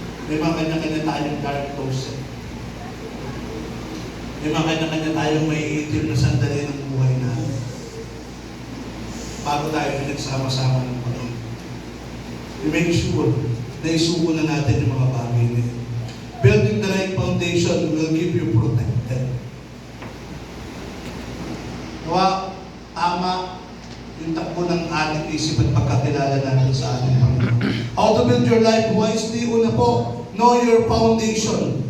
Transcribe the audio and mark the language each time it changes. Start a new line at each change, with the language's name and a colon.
Filipino: May mga kanya-kanya tayong
English: dark closet.
Filipino: May mga kanya-kanya tayong may itim na sandali ng buhay natin. Bago tayo pinagsama-sama ng Panginoon.
English: Make sure
Filipino: na isuko na natin yung mga bagay na yun.
English: Building the right foundation will keep you protected.
Filipino: Nawa, tama yung takbo ng ating isip at pagkakilala natin sa ating Panginoon.
English: How to build your life wisely?
Filipino: Una po,
English: know your foundation.